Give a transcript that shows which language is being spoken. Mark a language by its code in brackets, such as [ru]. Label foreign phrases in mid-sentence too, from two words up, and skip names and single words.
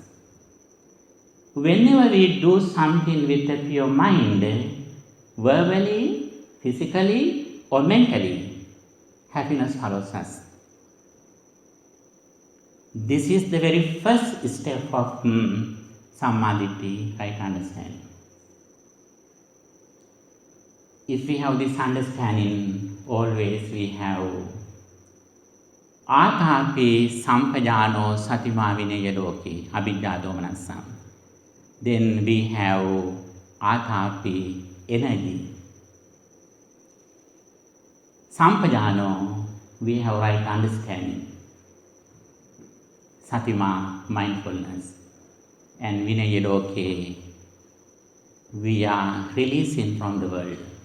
[en] Whenever we do something with a pure mind, verbally, physically or mentally, happiness follows us. This is the very first step of Sammāditthi, right understanding. If we have this understanding, always we have [pi] ātāpi sampajāno satimā vinaya loke, abhijjā domanassa. [en] Then we have ātāpi energy. Sampajāno, we have right understanding. Satima, mindfulness. And [pi] vinaya loke, [en] we are releasing from the world.